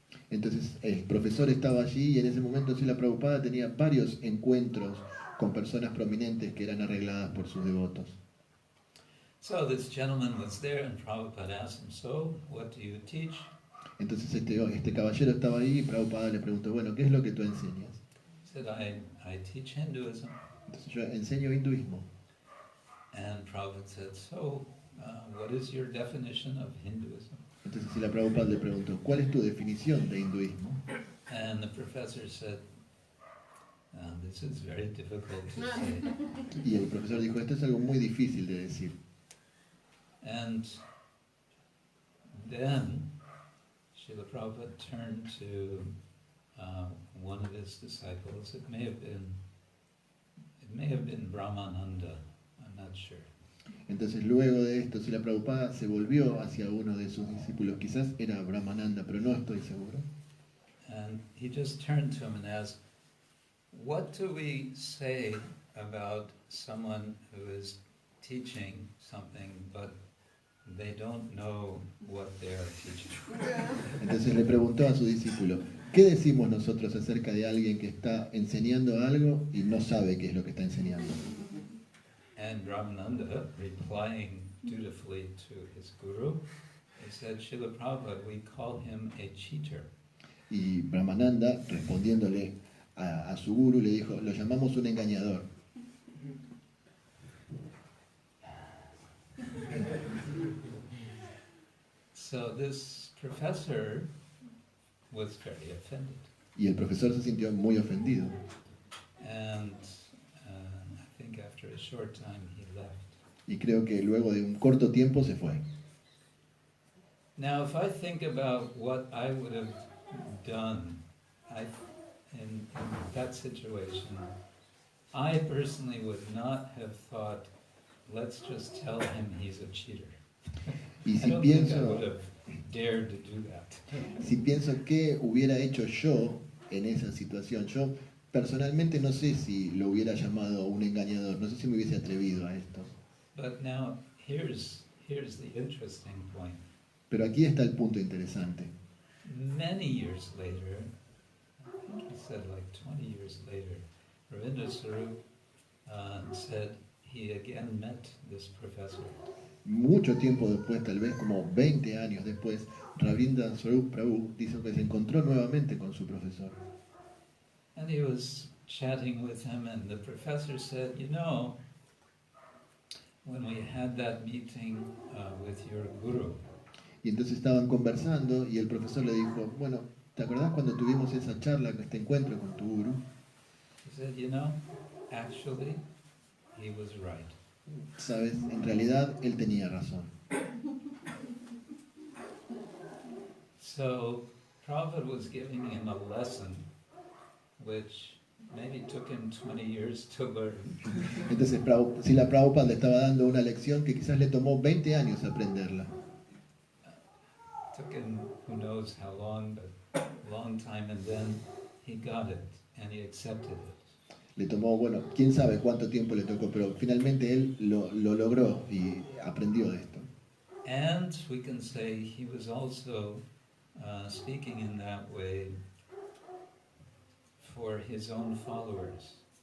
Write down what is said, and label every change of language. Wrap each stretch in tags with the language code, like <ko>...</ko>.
<es>Entonces el profesor estaba allí y en ese momento Srila Prabhupada tenía varios encuentros con personas prominentes que eran arregladas por sus devotos.</es> <en>So this gentleman was there, and Prabhupada asked him, "So, what do you teach?"</en> <es>Entonces este caballero estaba ahí y Prabhupada le preguntó, bueno, ¿qué es lo que tú enseñas?</es> <en>He said, I teach Hinduism.</en> <es>Entonces yo enseño hinduismo.</es> <en>And Prabhupada said, "So, what is your definition of Hinduism?"</en> <es>Entonces Srila Prabhupada le preguntó, ¿cuál es tu definición de hinduismo?</es> <en>And the professor said, "This is very difficult to say."</en> <es>Y el profesor dijo, esto es algo muy difícil de decir.</es> <en>And then Srila Prabhupada turned to one of his disciples. It may have been It may have been Brahmananda, I'm not sure.</en> <es>Entonces luego de esto, Srila Prabhupada se volvió hacia uno de sus discípulos, quizás era Brahmananda, pero no estoy seguro.</es> <en>And he just turned to him and asked, what do we say about someone who is teaching something but they don't know what they are teaching?</en> <es>Entonces le preguntó a su discípulo, ¿qué decimos nosotros acerca de alguien que está enseñando algo y no sabe qué es lo que está enseñando?</es> <en>And Brahmananda, replying dutifully to his guru, he said, Srila Prabhupada, we call him a cheater.</en> <es>Y Brahmananda, respondiéndole a su guru, le dijo, lo llamamos un engañador.</es> <en>So this professor was very offended.</en> <es>Y el profesor se sintió muy ofendido.</es> <en>And I think after a short time he left.</en> <es>Y creo que luego de un corto tiempo se fue.</es> <en>Now if I think about what I would have done in that situation, I personally would not have thought, let's just tell him he's a cheater.</en> <es>Y</es> <en>I</en> <es>si</es> <en>don't think I</en> <es>pienso,</es> <en>would have dared to do that.</en> <es>si pienso qué hubiera hecho yo en esa situación, yo personalmente no sé si lo hubiera llamado un engañador, no sé si me hubiese atrevido a esto.</es> <en>But now here's the interesting point.</en> <es>Pero aquí está el punto interesante.</es> <en>Many years later, I think he said like 20 years later, Ravindra Swarup said he again met this professor.</en> <es>Mucho tiempo después, tal vez como 20 años después, Ravindra Swarup Prabhu dijo que se encontró nuevamente con su profesor.</es> <en>And he was chatting with him, and the professor said, you know, when we had that meeting with your guru,</en> <es>Y entonces estaban conversando y el profesor le dijo, bueno, ¿te acordás cuando tuvimos esa charla, este encuentro con tu guru?</es> <en>he said, you know, actually, he was right.</en> <es>Sabes, en realidad él tenía razón.</es> <en>So Prabhupada was giving him a lesson which maybe took him 20 years to learn.</en> <es>Entonces Srila Prabhupada le estaba dando una lección que quizás le tomó 20 años aprenderla.</es> <en>Took him who knows how long, but a long time, and then he got it and he accepted it.</en> <es>Le tomó, bueno, quién sabe cuánto tiempo le tocó, pero finalmente él lo logró y aprendió de esto.</es> <en>And we can say he was also speaking in that way for his own followers.</en>